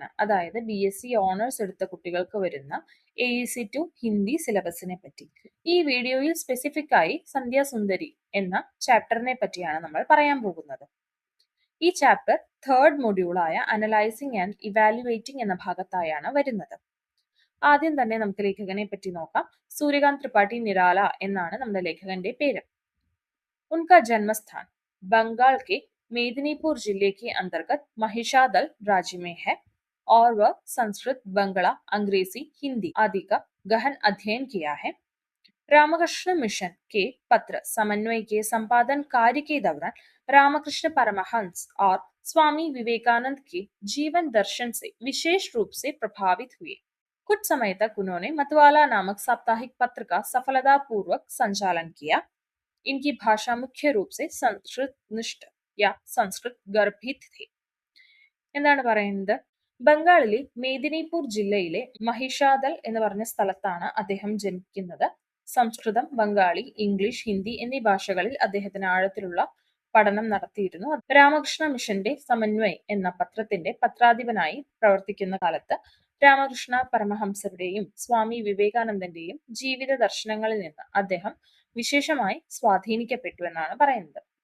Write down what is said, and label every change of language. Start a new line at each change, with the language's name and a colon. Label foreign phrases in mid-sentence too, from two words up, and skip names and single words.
Malayalam: അതായത്
English: BSc Honours
Malayalam: എടുത്ത കുട്ടികൾക്ക് വരുന്ന AEC2 ഹിന്ദി സിലബസിനെ പറ്റി. ഈ വീഡിയോയിൽ സ്പെസിഫിക് ആയി സന്ധ്യാസുന്ദരി എന്ന ചാപ്റ്ററിനെ പറ്റിയാണ് നമ്മൾ പറയാൻ പോകുന്നത്. ഈ
English: chapter third
Malayalam: മൊഡ്യൂളായ
English: analysing and evaluating
Malayalam: എന്ന ഭാഗത്തായാണ് വരുന്നത്. ആദ്യം തന്നെ നമുക്ക് ലേഖകനെ പറ്റി നോക്കാം. सूर्यकांत त्रिपाठी निराला എന്നാണ് നമ്മുടെ ലേഖകന്റെ പേര്.
Hindi: उनका जन्मस्थान बंगाल के मेदिनीपुर जिले के अंतर्गत महिषादल राज्य में है और वह संस्कृत, बंगला, अंग्रेजी, हिंदी आदि का गहन अध्ययन किया है. रामकृष्ण मिशन के पत्र समन्वय के संपादन कार्य के दौरान रामकृष्ण परमहंस और स्वामी विवेकानंद के जीवन दर्शन से विशेष रूप से प्रभावित हुए. कुछ समय तक उन्होंने मतवाला नामक साप्ताहिक पत्र का सफलतापूर्वक संचालन किया. इनकी भाषा मुख्य रूप से संस्कृत निष्ठ या संस्कृत गर्भित थे.
Malayalam: എന്താണ് പറയുന്നത്? ബംഗാളിലെ മേദിനിപൂർ ജില്ലയിലെ മഹിഷാദൽ എന്ന് പറഞ്ഞ സ്ഥലത്താണ് അദ്ദേഹം ജനിക്കുന്നത്. സംസ്കൃതം, ബംഗാളി, ഇംഗ്ലീഷ്, ഹിന്ദി എന്നീ ഭാഷകളിൽ അദ്ദേഹത്തിന് ആഴത്തിലുള്ള പഠനം നടത്തിയിരുന്നു. രാമകൃഷ്ണ മിഷന്റെ സമന്വയ് എന്ന പത്രത്തിന്റെ പത്രാധിപനായി പ്രവർത്തിക്കുന്ന കാലത്ത് രാമകൃഷ്ണ പരമഹംസരുടെയും സ്വാമി വിവേകാനന്ദന്റെയും ജീവിത ദർശനങ്ങളിൽ നിന്ന് അദ്ദേഹം വിശേഷമായി സ്വാധീനിക്കപ്പെട്ടു എന്നാണ് പറയുന്നത്.